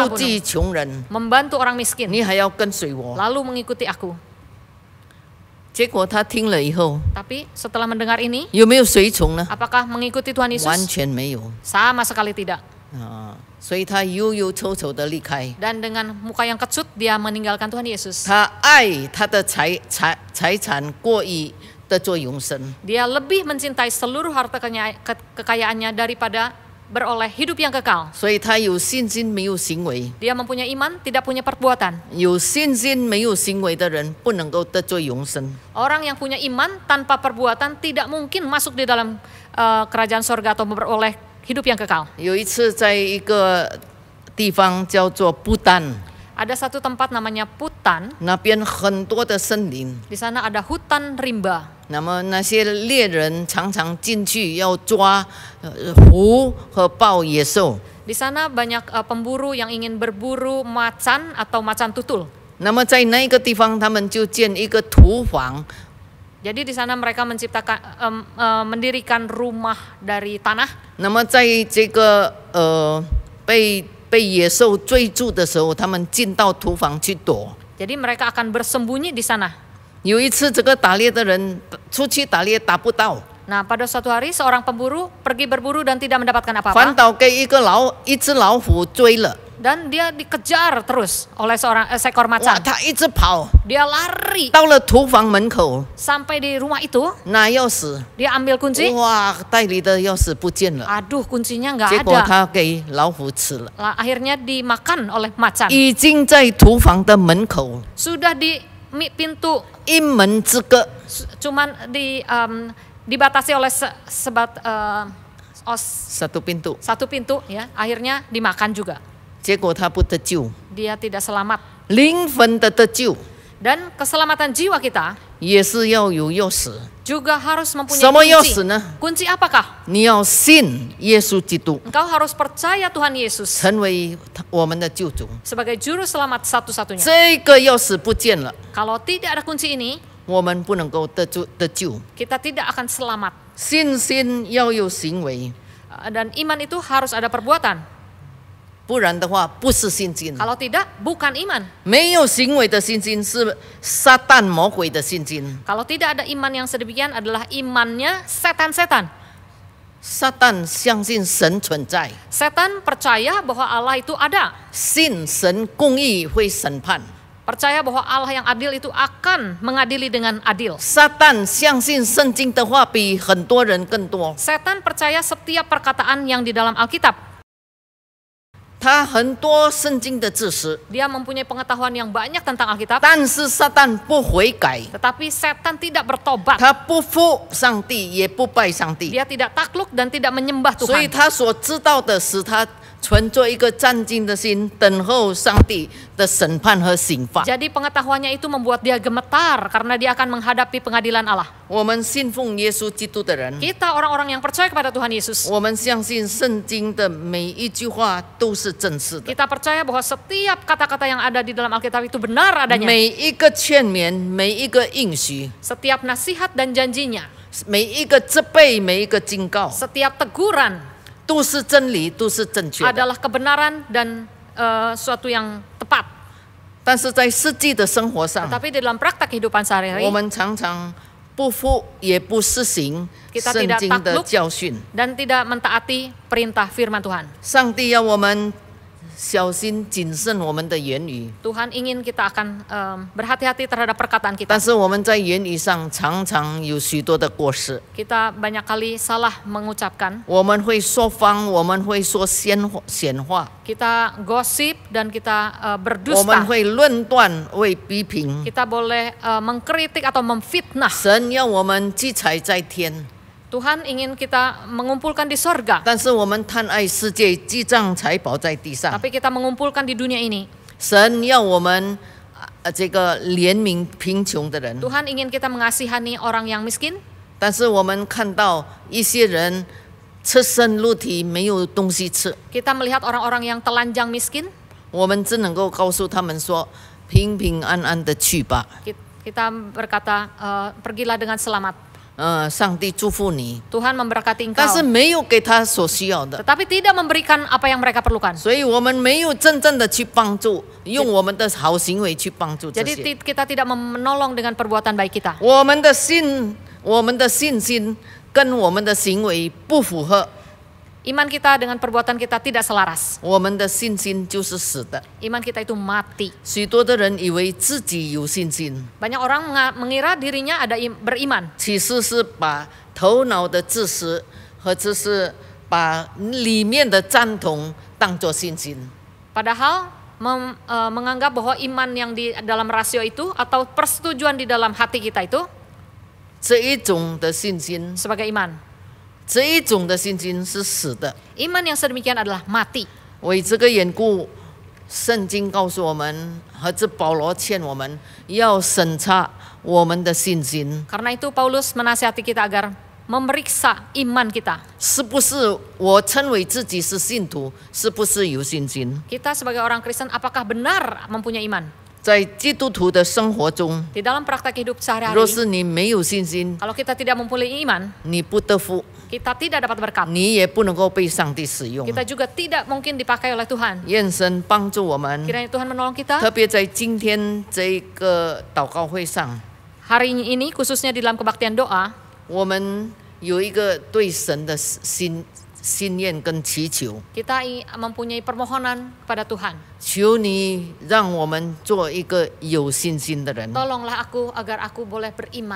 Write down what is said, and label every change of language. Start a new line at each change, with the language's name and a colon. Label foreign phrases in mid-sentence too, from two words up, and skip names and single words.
Indonesian: hartamu,
Chinese: 济穷人，
Indonesian: membantu orang miskin,
Chinese: 你还要跟随我。
Indonesian: lalu mengikuti aku.
Chinese: 结果他听了以后，
Indonesian: Tapi setelah mendengar ini,
Chinese: 有没有随从呢？
Indonesian: apakah mengikuti Tuhan
Chinese: 完
Indonesian: Yesus?
Chinese: 全没有
Indonesian: Sama sekali tidak. 啊！
Chinese: 所以他忧忧愁愁的离开。
Indonesian: Dan dengan muka yang kecut, dia meninggalkan Tuhan Yesus.
Chinese: 他爱他的财产过于的做永生，
Indonesian: Dia lebih mencintai seluruh harta kekayaannya daripada beroleh hidup yang kekal.
Chinese: 所以他有信心没有行为。
Indonesian: Dia mempunyai iman, tidak punya perbuatan.
Chinese: 有信心没有行为的人不能够得做永生。
Indonesian: Orang yang punya iman tanpa perbuatan tidak mungkin masuk di dalam kerajaan sorga atau beroleh hidup yang kekal.
Chinese: 有一次在一个地方叫做不丹，
Indonesian: Ada satu tempat namanya Putan,
Chinese: 那边很多的森林。
Indonesian: di sana ada hutan rimba.
Chinese: 那么那些猎人常常进去要抓狐和豹野兽。
Indonesian: Di sana banyak pemburu yang ingin berburu macan atau macan tutul.
Chinese: 那么在那个地方，他们就建一个土房，
Indonesian: Jadi di sana mereka menciptakan mendirikan rumah dari tanah.
Chinese: 那么在这个被野兽追住的时候，他们进到土房去躲。
Indonesian: Jadi mereka akan bersembunyi di sana.
Chinese: 有一次，这个打猎的人出去打猎打不到，
Indonesian: Nah, pada suatu hari seorang pemburu pergi berburu dan tidak mendapatkan
Chinese: 反
Indonesian: apa-apa.
Chinese: 倒给一只老虎追了。
Indonesian: Dan dia dikejar terus oleh seekor 哇， macan.
Chinese: 他一直跑，
Indonesian: Dia lari
Chinese: 到了土房门口，
Indonesian: sampai di rumah itu.
Chinese: 拿钥匙，
Indonesian: Dia ambil kunci.
Chinese: 哇，袋里的钥匙不见了，
Indonesian: Aduh, kuncinya nggak
Chinese: 结果
Indonesian: ada.
Chinese: 他给老虎吃了。
Indonesian: Lah, akhirnya dimakan oleh macan.
Chinese: 已经在土房的门口，
Indonesian: Sudah di pintu
Chinese: 一门之隔。
Indonesian: cuman dibatasi oleh satu pintu， satu pintu ya. Akhirnya dimakan juga.
Chinese: 结果他不得救，
Indonesian: Dia tidak selamat.
Chinese: 灵魂的得救
Indonesian: Dan keselamatan jiwa kita
Chinese: 也是要有钥匙。
Indonesian: juga harus mempunyai
Chinese: 什么钥
Indonesian: kunci.
Chinese: 匙呢？
Indonesian: Kunci apakah?
Chinese: 你要信耶稣基督，
Indonesian: Engkau harus percaya Tuhan Yesus
Chinese: 成为我们的救主。
Indonesian: sebagai juru selamat satu-satunya.
Chinese: 这个钥匙不见了，
Indonesian: Kalau tidak ada kunci ini,
Chinese: 我们不能够得救。
Indonesian: kita tidak akan selamat.
Chinese: 信心要有行为，
Indonesian: Dan iman itu harus ada perbuatan.
Chinese: 不然的话不是信心。
Indonesian: Kalau tidak, bukan iman.
Chinese: 没有行为的信心是撒旦魔鬼的信心。
Indonesian: Kalau tidak ada iman yang sedemikian adalah imannya setan-setan.
Chinese: 撒旦相信神存在，
Indonesian: Setan percaya bahwa Allah itu ada.
Chinese: 信神公义会审判。
Indonesian: Percaya bahwa Allah yang adil itu akan mengadili dengan adil.
Chinese: 撒旦相信圣经的话比很多人更多，
Indonesian: Setan percaya setiap perkataan yang di dalam Alkitab.
Chinese: 他很多圣经的知识，
Indonesian: Dia mempunyai pengetahuan yang banyak tentang Alkitab.
Chinese: 但是撒旦不悔改，
Indonesian: Tetapi setan tidak bertobat.
Chinese: 他不服上帝，也不拜上帝，
Indonesian: Dia tidak takluk dan tidak menyembah
Chinese: 所以
Indonesian: Tuhan.
Chinese: 他所知道的使他存着一个战兢的心，等候上帝的审判和刑罚。
Indonesian: Jadi pengetahuannya itu membuat dia gemetar karena dia akan menghadapi pengadilan Allah.
Chinese: 我们信奉耶稣基督的人，
Indonesian: Kita orang-orang yang percaya kepada Tuhan Yesus.
Chinese: 我们相信圣经的每一句话都是真实的，
Indonesian: Kita percaya bahwa setiap kata-kata yang ada di dalam Alkitab itu benar adanya.
Chinese: 每一个劝勉，每一个应许，
Indonesian: Setiap nasihat dan janjinya,
Chinese: 每一个责备，每一个警告，
Indonesian: setiap teguran
Chinese: 都是真理，都是正确的。
Indonesian: adalah kebenaran dan suatu yang tepat.
Chinese: 但是在实际的生活上，
Indonesian: Tetapi di dalam praktek kehidupan
Chinese: 我
Indonesian: sehari-hari
Chinese: 们常常不服也不实行
Indonesian: Kita
Chinese: 圣
Indonesian: tidak
Chinese: 经的
Indonesian: takluk
Chinese: 教训。
Indonesian: dan tidak mentaati perintah firman Tuhan.
Chinese: 上帝要我们小心谨慎我们的言语，
Indonesian: Tuhan ingin kita akan berhati-hati terhadap perkataan kita.
Chinese: 但是我们在言语上常常有许多的过失。
Indonesian: Kita banyak kali salah mengucapkan.
Chinese: 我们会说谎，我们会说闲话，
Indonesian: Kita gosip dan kita
Chinese: 我们
Indonesian: berdusta.
Chinese: 会论断，会批评。
Indonesian: Kita boleh mengkritik atau memfitnah.
Chinese: 神要我们积财在天，
Indonesian: Tuhan ingin kita mengumpulkan di sorga.
Chinese: 但是我们贪爱世界，积藏财宝在地上。
Indonesian: Tapi kita mengumpulkan di dunia ini.
Chinese: 神要我们这个怜悯贫穷的人，
Indonesian: Tuhan ingin kita mengasihani orang yang miskin.
Chinese: 但是我们看到一些人赤身露体，没有东西吃，
Indonesian: Kita melihat orang-orang yang telanjang miskin.
Chinese: 我们只能够告诉他们说：平平安安的去吧。
Indonesian: Kita berkata, pergilah dengan selamat.
Chinese: 上帝祝福你，
Indonesian: Tuhan memberkati
Chinese: 但是
Indonesian: engkau.
Chinese: 没有给他所需要的，
Indonesian: Tetapi tidak memberikan apa yang mereka perlukan.
Chinese: 所以我们没有真正的去帮助，用我们的好行为去帮助这
Indonesian: Jadi
Chinese: 些。
Indonesian: kita tidak menolong dengan perbuatan baik kita.
Chinese: 我们的信心跟我们的行为不符合，
Indonesian: Iman kita dengan perbuatan kita tidak selaras.
Chinese: 我们的信心就是死的。
Indonesian: Iman kita itu mati.
Chinese: 许多的人以为自己有信心，
Indonesian: Banyak orang mengira dirinya ada beriman.
Chinese: 其实是把头脑的知识和只是把里面的赞同当作信心。
Indonesian: Padahal menganggap bahwa iman yang di dalam rasio itu atau persetujuan di dalam hati kita itu
Chinese: 这一种的信心，
Indonesian: sebagai iman.
Chinese: 这一种的信心是死的。
Indonesian: Iman yang sedemikian adalah mati.
Chinese: 为这个缘故， 圣经告诉我们，和这保罗劝我们要审查我们的信心，
Indonesian: Karena itu Paulus menasihati kita agar memeriksa iman kita.
Chinese: 是不是我称为自己是信徒，是不是有信心？
Indonesian: Kita sebagai orang Kristen apakah benar mempunyai iman?
Chinese: 在基督徒的生活中，
Indonesian: Di dalam praktek hidup
Chinese: 若
Indonesian: sehari-hari,
Chinese: 是你没有信心，
Indonesian: kalau kita tidak mempunyai iman,
Chinese: 你不得福，
Indonesian: kita tidak dapat berkat.
Chinese: 你也不能够被上帝使用。
Indonesian: Kita juga tidak mungkin dipakai oleh Tuhan.
Chinese: 愿神帮助我们，
Indonesian: Kiranya Tuhan menolong kita.
Chinese: 特别在今天这个祷告会上，
Indonesian: Hari ini khususnya di dalam kebaktian doa,
Chinese: 我们有一个对神的心愿跟祈求，
Indonesian: kita mempunyai permohonan kepada Tuhan.
Chinese: 求你让我们做一个有信心的人，
Indonesian: Tolonglah aku agar aku boleh beriman.